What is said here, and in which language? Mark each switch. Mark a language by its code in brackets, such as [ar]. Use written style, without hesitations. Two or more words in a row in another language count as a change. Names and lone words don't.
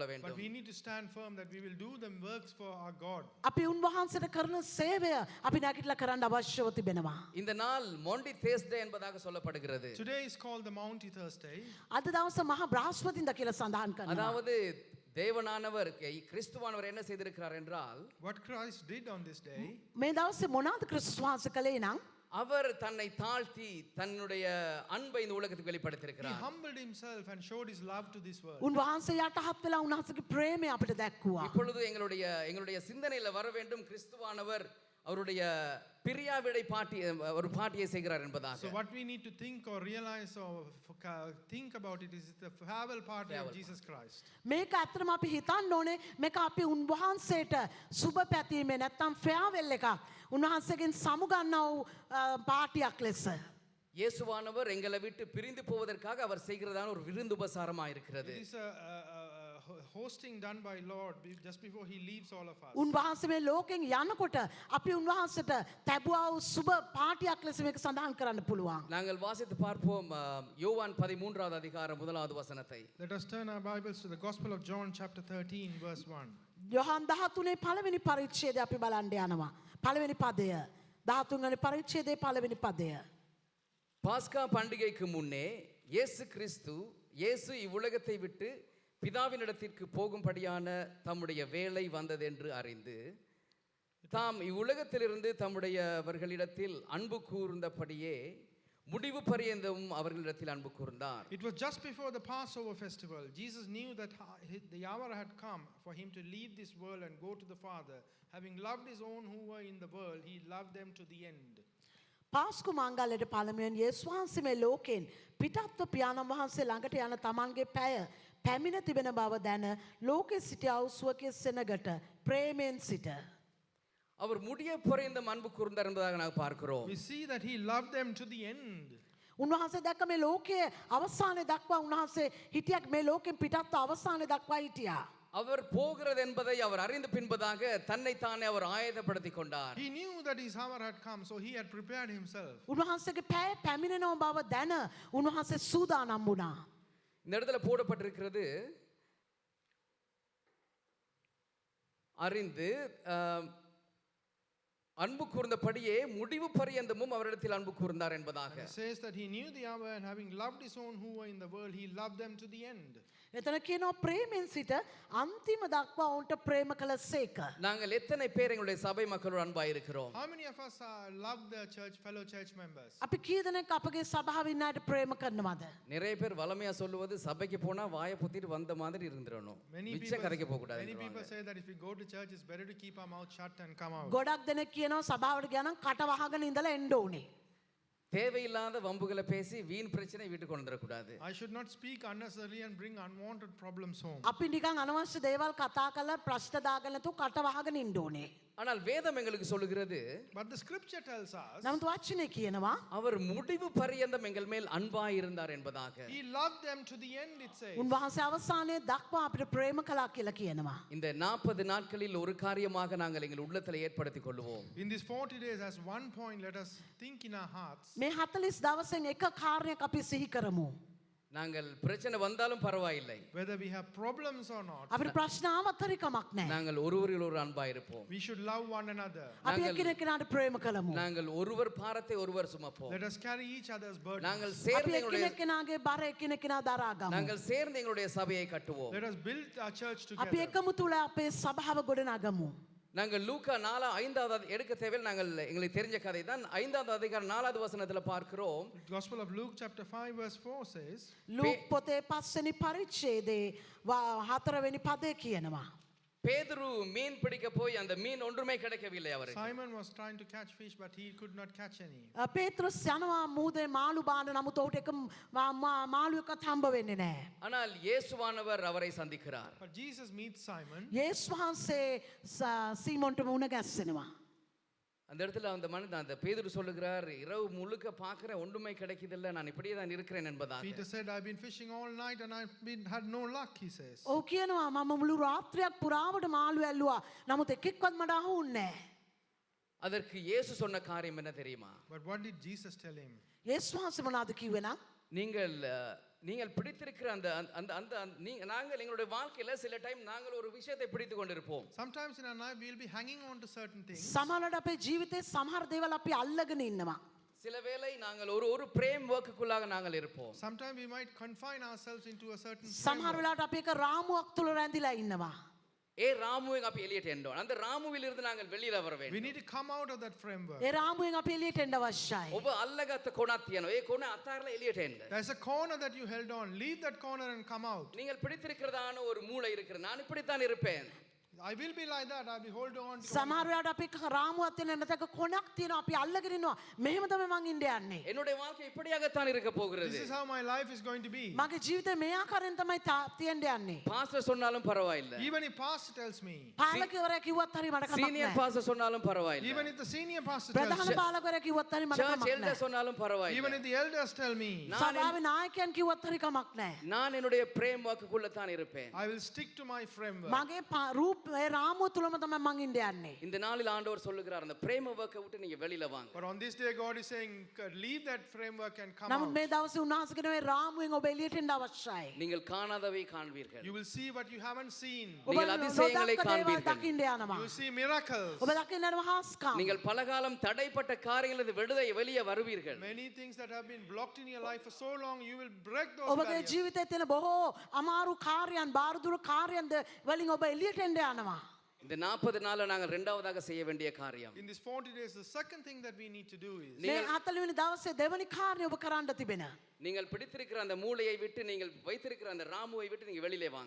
[en] but [ta] வேண்டும். [en] we need to stand firm that we will do the works for our God. [si] අපි උන්වහන්සේට කරන සේවය අපි නැගිටලා කරන්න අවශ්‍යව තිබෙනවා. [ta] இந்த நாள் மோண்டி தேஸ்டே என்பதாக சொல்லப்படுகிறது. [en] Today is called the Maundy Thursday. [si] අද දවස මහා බ්‍රහස්පතින්ද කියලා සඳහන් කරනවා. [ta] அதாவது தேவனானவர் கிறிஸ்துவானவர் என்ன செய்திருக்கிறார் என்றால் [en] What Christ did on this day, [si] මේ දවසේ මොනවද ක්‍රිස්තුස් වහන්සේ කළේ නම් [ta] அவர் தன்னை தாழ்த்தி தன்னுடைய அன்பை இந்த உலகத்துக்கு [en] he [ta] வெளிப்படுத்தியிருக்கிறார். [en] humbled himself and showed his love to this world. [si] උන්වහන්සේ යටහත් වෙලා උන්වහන්සේගේ ප්‍රේමය අපිට දැක්වුවා. [ta] இப்பொழுது எங்களுடைய சிந்தனையில வர வேண்டும் கிறிஸ்துவானவர் அவருடைய பிரியாவிடை பாட்டி ஒரு பாட்டியை செய்கிறார் என்பதாக. [en] So what we need to think or realize or think about it is the farewell party of Jesus Christ. [si] මේක ඇත්තටම අපි හිතන්න ඕනේ මේක අපි උන්වහන්සේට සුබ පැතීමේ නැත්තම් ෆෙයාවෙල් එකක් උන්වහන්සේගෙන් සමුගන්නා වූ පාටියක් ලෙස. [ta] இயேசுவானவர் எங்களை விட்டு பிரிந்து போவதற்காக அவர் செய்கிறதான ஒரு விருந்து உபசாரமாக இருக்கிறது. [en] It is a hosting done by Lord just before he leaves all of us. [si] උන්වහන්සේ මේ ලෝකෙන් යනකොට අපි උන්වහන්සේට තැබුවා වූ සුබ පාටියක් ලෙස මේක සඳහන් කරන්න පුළුවන්. [ta] நாங்கள் வாசித்து பார்ப்போம் யோவான் 13வது அதிகாரம் 1வது வசனத்தை. [en] Let us turn our Bibles to the Gospel of John chapter 13 verse 1. [si] යොහන් 13 පළවෙනි පරිච්ඡේදය අපි බලන්න යනවා. පළවෙනි පදය 13 වෙනි පරිච්ඡේදයේ පළවෙනි පදය. [ta] பாஸ்கா பண்டிகைக்கு முன்னே இயேசு இவ்வுலகத்தை விட்டு பிதாவினிடத்திற்கு போகும்படியான தம்முடைய வேலை வந்தது என்று அறிந்து தாம் இவ்வுலகத்திலிருந்து தம்முடையவர்களிடத்தில் அன்பு கூர்ந்தபடியே முடிவு பரியந்தமும் அவர்களிடத்தில் அன்பு கூர்ந்தார். [en] It was just before the Passover festival. Jesus knew that the hour had come for him to leave this world and go to the Father. Having loved his own who were in the world, he loved them to the end. [si] පාස්කු මංගල්‍යයට පළමුවෙන් යේසුස් වහන්සේ මේ ලෝකෙන් පිටත්ව පියාණන් වහන්සේ ළඟට යන තමන්ගේ පැය පැමිණ තිබෙන බව දැන ලෝකෙ සිටියා වූ සුවකේ සෙනගට ප්‍රේමයෙන් සිට [ta] அவர் முடிய பரியந்தம் அன்பு கூர்ந்தார் என்பதாக நாங்கள் பார்க்கிறோம். [en] We see that he loved them to the end. [si] උන්වහන්සේ දැක්ක මේ ලෝකයේ අවසානයේ දක්වා උන්වහන්සේ හිටියක් මේ ලෝකෙන් පිටත්ව අවසානයේ දක්වා හිටියා. [ta] அவர் போகிறது என்பதை அவர் அறிந்து பின்பதாக தன்னை தானே அவர் ஆயத்தப்படுத்திக் கொண்டார். [en] He knew that his hour had come, so he had prepared himself. [si] උන්වහන්සේගේ පැය පැමිණෙනව බව දැන උන්වහන්සේ සූදානම් වුණා. [ta] இந்த இடத்துல போடப்பட்டிருக்கிறது அறிந்து அன்பு கூர்ந்தபடியே முடிவு பரியந்தமும் அவரிடத்தில் அன்பு கூர்ந்தார் என்பதாக. [en] It says that he knew the hour and having loved his own who were in the world, he loved them to the end. [si] එතන කියනවා ප්‍රේමෙන් සිට අන්තිම දක්වා ඔවුන්ට ප්‍රේම කළසේක. [ta] நாங்கள் எத்தனை பேர் எங்களுடைய சபை மக்களோடு அன்பாய் இருக்கிறோம்? [en] How many of us love the church, fellow church members? [si] අපි කී දෙනෙක් අපගේ සභාවේ ඉන්න අයට ප්‍රේම කරනවද? [ta] நிறைய பேர் வளமையா சொல்லுவது சபைக்கு போனா வாயை பொத்திட்டு வந்த மாதிரி இருந்துடணும். மிச்ச கதைக்கு போக கூடாது. [en] Many people say that if we go to church, it's better to keep our mouth shut and come out. [si] ගොඩක් දෙනෙක් කියනවා සභාවට ගියා නම් කට වහගෙන ඉඳලා එන්න ඕනේ. [ta] தேவையில்லாத வம்புகளை பேசி வீண் பிரச்சனை வீட்டுக்கு கொண்டு வரக்கூடாது. [en] I should not speak unnecessarily and bring unwanted problems home. [si] අපි නිකන් අනවශ්‍ය දේවල් කතා කරලා ප්‍රශ්න දාගෙන නැතුව කට වහගෙන ඉන්න ඕනේ. [ta] ஆனால் வேதம் எங்களுக்கு சொல்லுகிறது [en] But the scripture tells us [si] නමුත් වචනේ කියනවා [ta] அவர் முடிவு பரியந்தம் எங்கள் மேல் அன்பாய் இருந்தார் என்பதாக. [en] he loved them to the end, it says. [si] උන්වහන්සේ අවසානයේ දක්වා අපිට ප්‍රේම කළා කියලා කියනවා. [ta] இந்த 40 நாட்களில் ஒரு காரியமாக நாங்கள் எங்கள் உள்ளத்தில் ஏற்படுத்திக் கொள்வோம். [en] In these 40 days, as one point, let us think in our hearts. [si] මේ 40 දවසෙන් එක කාරණයක් අපි සිහි කරමු. [ta] நாங்கள் பிரச்சனை வந்தாலும் பரவாயில்லை, [en] whether we have problems or not, [si] අපිට ප්‍රශ්න ආවත් හරි කමක් නැහැ. [ta] நாங்கள் ஒருவரில் ஒரு அன்பாய் இருப்போம். [en] we should love one another. [si] අපි එකිනෙකාට ප්‍රේම කරමු. [ta] நாங்கள் ஒருவர் பாரத்தை ஒருவர் சுமப்போம். [en] Let us carry each other's burdens. [ta] நாங்கள் [si] අපි [ta] சேர்ந்து எங்களுடைய [si] එකිනෙකාගේ බර එකිනෙකා දරා ගමු. [ta] நாங்கள் சேர்ந்து எங்களுடைய சபையை கட்டுவோம். [en] Let us build our church [si] අපි [en] together. [si] එකමු තුල අපේ සභාව ගොඩනගමු. [ta] நாங்கள் லூக்கா 4:5 எடுக்க தேவையில் நாங்கள் எங்களுக்கு தெரிஞ்ச கதை தான் 5வது அதிகாரம் 4வது வசனத்துல பார்க்கிறோம். [en] The Gospel of Luke chapter 5 verse 4 says, [si] ලූක් පොතේ 5 වෙනි පරිච්ඡේදයේ 4 වෙනි පදේ කියනවා. [ta] பேதுரு மீன் பிடிக்க போய் அந்த மீன் ஒன்றுமே கிடைக்கவில்லை அவருக்கு. [en] Simon was trying to catch fish but he could not catch any. [si] පේත්‍රස් යනවා මූදේ මාළු බාන්න නමුත් ඔහුට එක මාළු එකක් හම්බ වෙන්නේ නැහැ. [ta] ஆனால் இயேசுவானவர் அவரை சந்திக்கிறார். [en] But Jesus meets Simon. [si] යේසුස් වහන්සේ සීමොන්ට මුණ ගැස්සෙනවා. [ta] அந்த இடத்துல அந்த மனிதன் அந்த பேதுரு சொல்லுகிறார், இரவு முழுக்க பார்க்கிறேன் ஒன்றுமே கிடைக்குதில்லை, நான் இப்படியே தான் இருக்கிறேன் என்பதாக. [en] Peter said, I've been fishing all night and had no luck, he says. [si] ඔව් කියනවා මම මුළු රාත්‍රියක් පුරාවට මාළු ඇල්ලුවා. නමුත් එකෙක්වත් මට අහුන්නේ නැහැ. [ta] அதற்கு இயேசு சொன்ன காரியம் என்ன தெரியுமா? [en] But what did Jesus tell him? [si] යේසුස් වහන්සේ මොනවද කිව්වේ නම්? [ta] நீங்கள் பிடித்திருக்கிற அந்த அந்த அந்த நாங்கள் எங்களுடைய வாழ்க்கையில சில டைம் நாங்கள் ஒரு விஷயத்தை பிடித்து கொண்டிருப்போம். [en] Sometimes in our life we'll be hanging on to certain things. [si] සමහරවිට අපේ ජීවිතේ සමහර දේවල් අපි අල්ලගෙන ඉන්නවා. [ta] சில வேளை நாங்கள் ஒரு பிரேம் ஒர்க்குக்குள்ளாக நாங்கள் இருப்போம். [en] Sometimes we might confine ourselves into a certain [si] සමහර [en] framework. [si] වෙලාවට අපි එක රාමුවක් තුල රැඳිලා ඉන්නවා. ராமுவை අපි එළියට එන්න ඕන. [ta] அந்த ராமுவில் இருந்து நாங்கள் வெளியில வர [en] We [ta] வேண்டும். [en] need to come out of that framework. [si] ඒ රාමුවෙන් අපි එළියට එන්න අවශ්‍යයි. ඔබ අල්ලගත්ත කොනක් තියෙනවා. ඒ කොන අතාරලා එළියට එන්න. [en] There's a corner that you held on. Leave that corner and come out. [ta] நீங்கள் பிடித்திருக்கிறதான ஒரு மூளை இருக்கிறது. நான் இப்படித்தான் இருப்பேன். [en] I will be like that. I'll be holding on to [si] සමහර වෙලාවට අපි රාමුවක් තියෙන නැතක කොනක් තියෙනවා අපි අල්ලගෙන ඉන්නවා. මෙහෙම තමයි මං ඉන්න යන්නේ. [ta] என்னுடைய வாழ்க்கை இப்படியாகத்தான் இருக்க போகிறது. [en] This is how my life is going to be. [si] මගේ ජීවිතේ මේ ආකාරයෙන් තමයි තියෙන්න යන්නේ. [ta] பாஸ்டர் சொன்னாலும் பரவாயில்லை. [en] Even if pastor tells me, [si] පාලකවරයා කිව්වත් හරි මට කමක් [ta] சீனியர் [si] නැහැ. [ta] பாஸ்டர் சொன்னாலும் பரவாயில்லை. [en] even if the senior pastor tells [si] ප්‍රධාන [en] me, [si] පාලකවරයා කිව්වත් හරි මට [ta] சர்ச் [si] කමක් [ta] எல்டர் [si] නැහැ. [ta] சொன்னாலும் [en] even [ta] பரவாயில்லை. [en] if the elders tell me, [si] සභාවේ නායකයන් කිව්වත් හරි කමක් නැහැ. [ta] நான் என்னுடைய பிரேம் வாக்குக்குள்ள தான் இருப்பேன். [en] I will stick to my framework. [si] මගේ රූප ඒ රාමුව තුලම තමයි මං ඉන්න යන්නේ. [ta] இந்த நாளில் ஆண்டவர் சொல்லுகிறார், அந்த பிரேம வாக்கை விட்டு நீங்க வெளியில வாங்க. [en] But on this day, God is saying, leave that framework and come [si] නමුත් [en] out. [si] මේ දවසේ උන්වහන්සේ කියන මේ රාමුවෙන් ඔබ එළියට එන්න අවශ්‍යයි. [ta] நீங்கள் காணாதவை காண்பீர்கள். [en] You will see what you haven't seen. [si] ඔබ [ta] நீங்கள் அதிசயங்களை [si] නොදක්ක දේවල් [ta] காண்பீர்கள். [si] දකින්න යනවා. [en] You will see miracles. [si] ඔබ දකින්න යනවා හාස්කම්. [ta] நீங்கள் பலகாலம் தடைப்பட்ட காரியங்களிலிருந்து விடுதலை வெளியே வருவீர்கள். [en] Many things that have been blocked in your life for so long, you will break those [si] ඔබගේ [en] barriers. [si] ජීවිතයේ තියෙන බොහෝ අමාරු කාර්යයන් බාරදුරු කාර්යයන් වලින් ඔබ එළියට එන්න යනවා. [ta] இந்த 40 நாள்ல நாங்கள் இரண்டாவதாக செய்ய வேண்டிய காரியம், [en] In these 40 days, the second thing that we need to do is, [si] මේ 40 වෙනි දවසේ දෙවනි කාර්යය ඔබ කරන්න තිබෙන. [ta] நீங்கள் பிடித்திருக்கிற அந்த மூளையை விட்டு, நீங்கள் வைத்திருக்கிற அந்த ராமுவை விட்டு நீங்க வெளியிலே வாங்க.